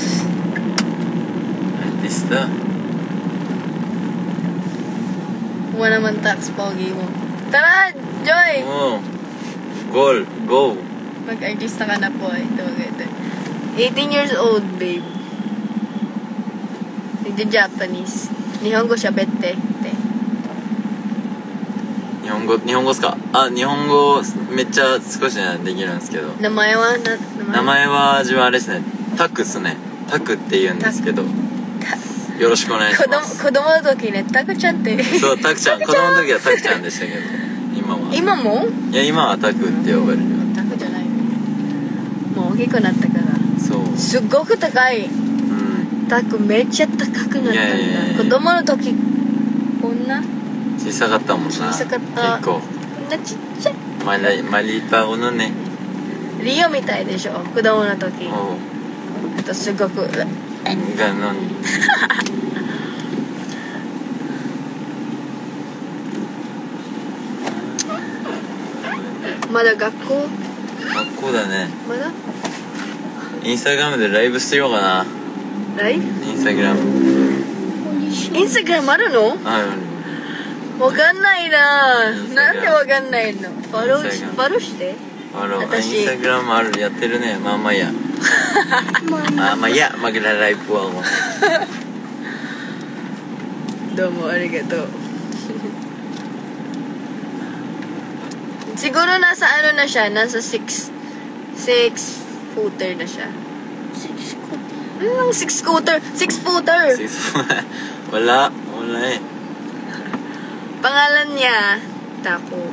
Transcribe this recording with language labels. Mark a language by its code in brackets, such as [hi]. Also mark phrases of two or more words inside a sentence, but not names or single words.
[tl] Artista? Huwag naman tax, pogi mo. Tara, Joy! Oo. Goal. Go. Mag-artista ka na po. Ito. 18 years old, babe. Nagja-Japanese. Nihongo siya, bete. [ja] 日本語っすか？日本語めっちゃ少しねできるんですけど。名前は名前は自分あれですね。タクっすね。タクって言うんですけど。よろしくお願いします。子供の時ね、タクちゃんって。そう、タクちゃん。子供の時はタクちゃんでしたけど。今も？いや、今はタクって呼ばれる。タクじゃない。もう大きくなったから。そう。すっごく高い。タクめっちゃ高くなったんだ。子供の時、こんな小さかったもんな。小さかった。結構。こんなちっちゃい。 [tl] maliit pa ako nun eh. [ja] Rio みたいでしょ、子供の時。 [tl] Oo. [ja] あとすごく。 [tl] Ganon. [ja] まだ学校だね。まだインスタグラムでライブしてようかな。ライブインスタグラムあるの？ある。わかんないな。なんでわかんないの？フォローして。インスタグラムある、やってるね。まあいいや。 [tl] mag-live po ako. [ja] どうもありがとう。 [tl] Siguro nasa ano na siya, nasa 6 footer na siya. 6 footer. Anong six-footer? Six-footer! Wala eh. Pangalan niya, Taco.